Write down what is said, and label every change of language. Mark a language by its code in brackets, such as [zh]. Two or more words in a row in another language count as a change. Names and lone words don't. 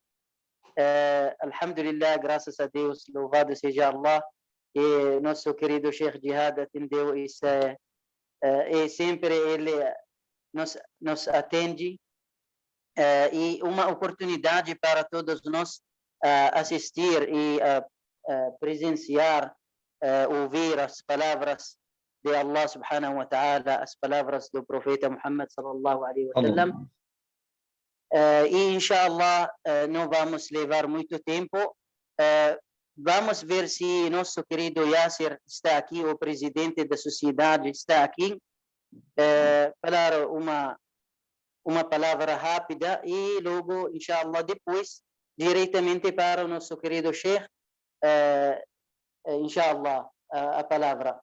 [pt] Alhamdulillah, graças a Deus, louvado seja Allah, e nosso querido Sheikh Jihad atendeu isso, e sempre ele nos atende, e uma oportunidade para todos nós assistir e presenciar, ouvir as palavras de Allah [ar] سبحانه وتعالى, [pt] as palavras do profeta Muhammad [ar] صلى الله عليه وسلم. [pt] E inshallah não vamos levar muito tempo. Vamos ver se nosso querido Yasser está aqui, o presidente da sociedade está aqui, falar uma palavra rápida e logo, inshallah, depois diretamente para o nosso querido Sheikh, inshallah, a palavra.